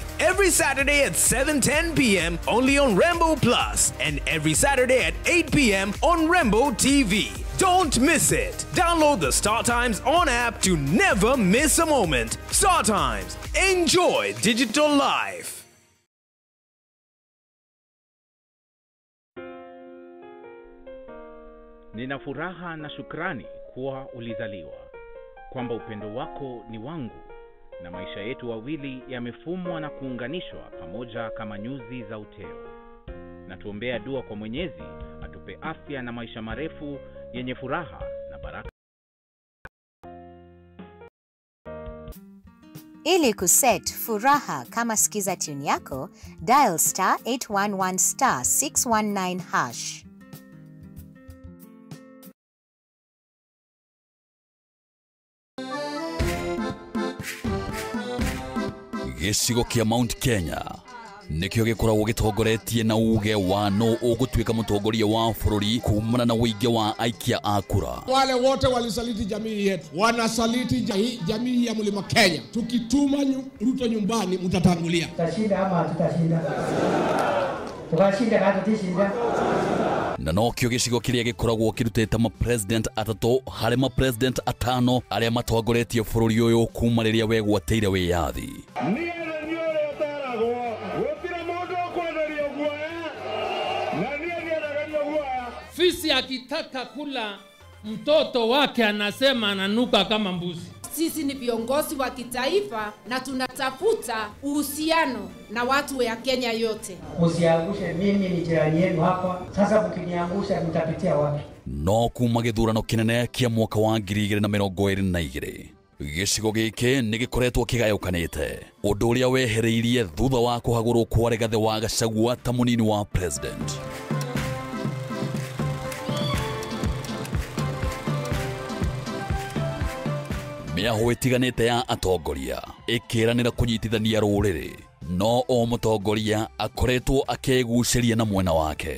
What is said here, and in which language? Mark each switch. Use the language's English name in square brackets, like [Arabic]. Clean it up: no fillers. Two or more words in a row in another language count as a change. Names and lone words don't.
[English] Every Saturday at 7:10 p.m. only on Rainbow Plus, and every Saturday at 8 p.m. on Rainbow TV. Don't miss it. Download the Star Times On app to never miss a moment. Star Times. Enjoy digital life. [Swahili] Nina furaha na shukrani kuwa ulizaliwa, kwamba upendo wako ni wangu, na maisha yetu wawili yamefumwa na kuunganishwa pamoja kama nyuzi za uteo. Na tuombea dua kwa Mwenyezi atupe afya na maisha marefu yenye furaha na baraka. Ili kuset furaha kama sikiza tune yako, dial *811 *619 hash. [Kikuyu] Gĩcigo kĩa Mount Kenya nikio gikoragwo gitongoretie na uge wa no ugutuika mutongoria wa bururi kumana na uige wa aikia a kura. [Swahili] Wale wote walisaliti jamii yetu, wanasaliti jamii ya Mlima Kenya. Tukituma Ruto nyumbani mtatangulia. Tutashinda ama tutashinda? Tukashinda hata tutashinda. [Kikuyu] Na no kio gicigo kiria gikoragwo kirutete ma president atatu hari ma president atano aria matongoretie bururi uyu kuma riria wegwateire wiyathi. [Swahili] Fisi akitaka kula mtoto wake anasema ananuka kama mbuzi. Sisi ni viongozi wa kitaifa na tunatafuta uhusiano na watu wa Kenya yote. Usiangushe, mimi ni jirani yenu hapa. Sasa mkiniangusha mtapitia wapi? [Kikuyu] No kuma githurano kinene kia mwaka wa 2022 gicigo giki ni gikoretwo kigayukanite, undu uria wehereirie thutha wa kuhagurwo kwa Rigathi wa Gachagua ta munini wa president. Miaho itiganite ya atongoria ikiranira kunyitithania ruriri, no o mutongoria akoretwo akeguciria na mwena wake.